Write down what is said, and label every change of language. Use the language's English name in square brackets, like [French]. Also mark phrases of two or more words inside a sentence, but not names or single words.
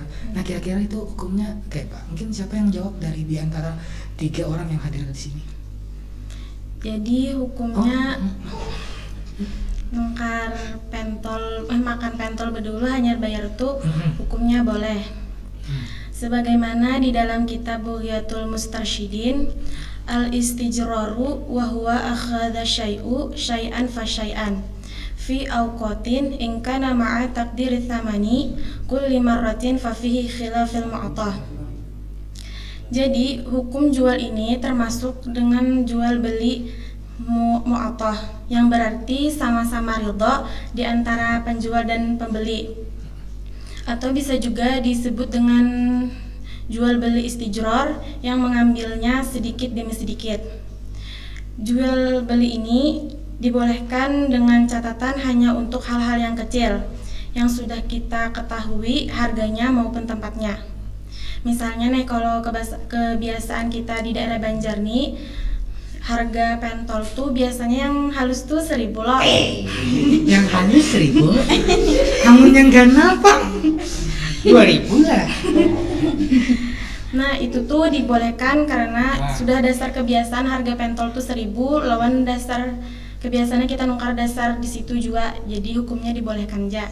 [Indonesian] Nah kira-kira itu hukumnya kayak Pak. Mungkin siapa yang jawab dari di antara 3 orang yang hadir di sini? [Banjar] Jadi hukumnya nukar pentol, makan pentol berdulu hanya bayar tuh hukumnya boleh. [Indonesian] Sebagaimana di dalam kitab Bughyatul Mustarsyidin, [Arabic] الاستجرار وهو أخذ الشيء شيئا فشيئا في أوقات إن كان مع تقدير ثمن كل مرة ففيه خلاف المعاطاة. [Indonesian] Jadi hukum jual ini termasuk dengan jual beli mu'atah, yang berarti sama-sama ridha di antara penjual dan pembeli, atau bisa juga disebut dengan jual beli istijrar yang mengambilnya sedikit demi sedikit. Jual beli ini dibolehkan dengan catatan hanya untuk hal-hal yang kecil yang sudah kita ketahui harganya maupun tempatnya. [Banjar] Misalnya nih, kalau kebiasaan kita di daerah Banjar nih, harga pentol tuh biasanya yang halus tuh 1.000 loh. Yang halus 1.000, kamu yang ganal Pak 2.000 lah. Nah itu tuh dibolehkan karena sudah dasar kebiasaan harga pentol tuh 1.000, lawan dasar kebiasaannya kita nukar dasar di situ juga, jadi hukumnya dibolehkan aja.